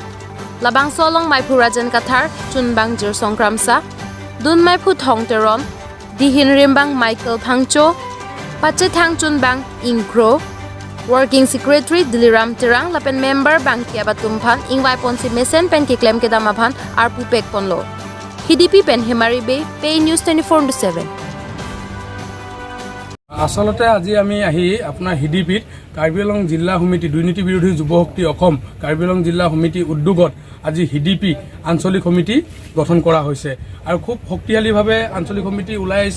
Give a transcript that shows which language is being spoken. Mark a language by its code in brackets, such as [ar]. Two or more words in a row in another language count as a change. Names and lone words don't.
[mjw] Labangso along mai phurajan kathar chunbang jir songkramsa dun mai phu thong teron dihin rimbang Michael phangcho pache thang chunbang ingkro [en] working secretary [mjw] Diliram Terang lapen member bang kiaba tumphan ingwai ponsi mesen pen ki claim ke damaphan ar pupek ponlo Hidipi pen hemari be PeiNews24x7 [as] আসলতে আজি আমি আহি আপোনাৰ হিডিপিত কাৰ্বি আংলং জিলা সমিতি দুৰ্নীতি বিৰোধী যুৱ শক্তি অসম কাৰ্বি আংলং জিলা সমিতি উদ্যোগত আজি হিডিপি আঞ্চলিক সমিতি গঠন কৰা হৈছে আৰু খুব শক্তিশালীভাৱে আঞ্চলিক সমিতি ওলাই আহিছে